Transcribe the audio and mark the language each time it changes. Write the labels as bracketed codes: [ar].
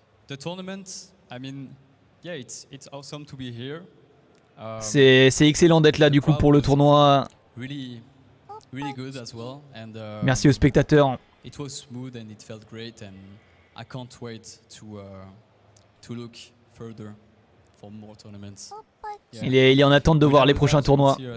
[en] The tournament, I mean, yeah, it's awesome to be here. [fr] C'est excellent d'être là du coup pour le tournoi. [en] Really good as well. And [fr] merci aux spectateurs. [en] It was smooth and it felt great, and I can't wait to look further for more tournaments. Yeah. [fr] Il est en attente de voir les prochains tournois.